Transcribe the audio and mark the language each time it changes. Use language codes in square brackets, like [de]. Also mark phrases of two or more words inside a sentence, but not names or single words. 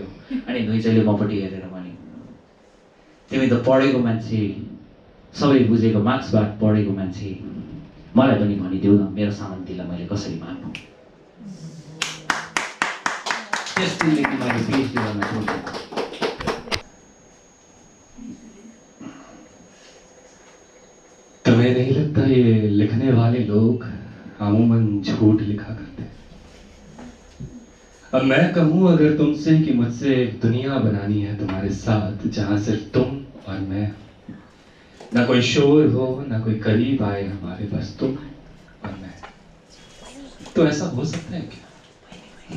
[ne] अनि धुइँचेले मपट्टि हेरेर भने तिमी त पढेको मान्छे, सबै बुझेको मार्क्सवाद पढेको मान्छे, मलाई पनि भनिदेऊ न मेरो सामन्तीलाई मैले कसरी मान्नु। त्यस दिनदेखि मैले पिएचडी गर्न छोडेँ। [hi] तुम्हें नहीं लगता ये लिखने वाले लोग अमूमन झूठ लिखा करते? अब मैं कहूं अगर तुमसे कि मुझसे एक दुनिया बनानी है तुम्हारे साथ जहां सिर्फ तुम और मैं, ना कोई शोर हो ना कोई करीब आए हमारे, बस तुम और मैं, तो ऐसा हो सकता है क्या?